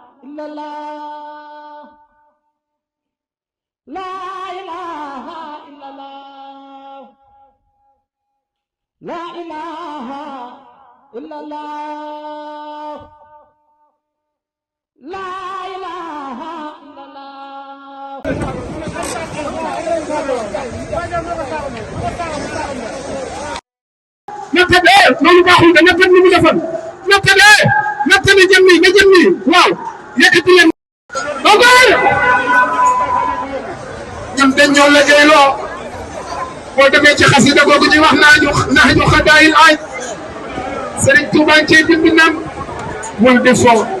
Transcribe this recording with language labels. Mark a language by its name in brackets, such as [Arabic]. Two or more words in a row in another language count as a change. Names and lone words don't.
[Arabic] إلا الله لا إله إلا الله لا إله إلا الله لا إله إلا الله [Wolof] nattale loolu baaxul da nattal ni mu defoon nattale jëmmi nga jëmmi waaw yëkkati leen dogal ñoom dañ ñoo liggéeyloo boo demee ci xasida googu ñuy wax naaju xadaayil aaj Sëriñ Tuubaa cee dimbi nam bul di fo